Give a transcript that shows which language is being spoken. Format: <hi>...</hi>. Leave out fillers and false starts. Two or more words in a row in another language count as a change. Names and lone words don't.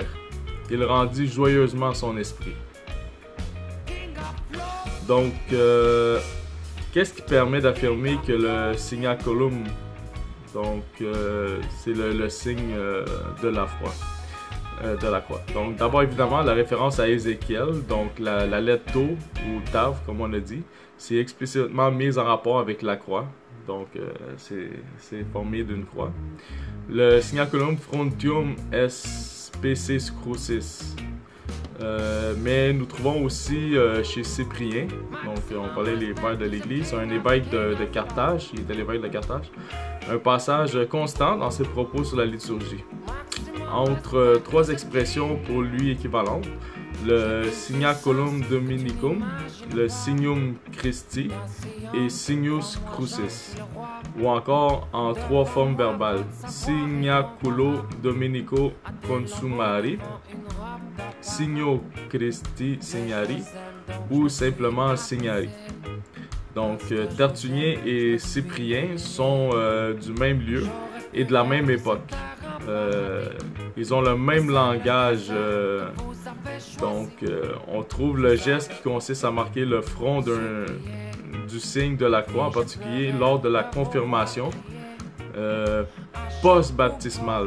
<fr>Il rendit joyeusement son esprit. Donc, qu'est-ce qui permet d'affirmer que le signaculum, donc c'est le signe de la croix? Donc, d'abord, évidemment, la référence à Ézéchiel, donc la lettre Tau ou Tav, comme on a dit, c'est explicitement mise en rapport avec la croix. Donc, c'est formé d'une croix.</fr> <la>Le signaculum frontium est species crucis.</la> <fr>Mais nous trouvons aussi chez Cyprien, donc on parlait des pères de l'Église, un évêque de Carthage, il était l'évêque de Carthage, un passage constant dans ses propos sur la liturgie. Entre trois expressions pour lui équivalentes, le</fr> <la>signaculum dominicum,</la> <fr>le</fr> <la>signum Christi</la> <fr>et</fr> <la>signus crucis,</la> <fr>ou encore en trois formes verbales,</fr> <la>signaculo dominico consumari, signo Christi signari</la> <fr>ou simplement</fr> <la>signari.</la> <fr>Donc Tertullien et Cyprien sont du même lieu et de la même époque. Ils ont le même langage, donc on trouve le geste qui consiste à marquer le front du signe de la croix, en particulier lors de la confirmation post-baptismale.</fr>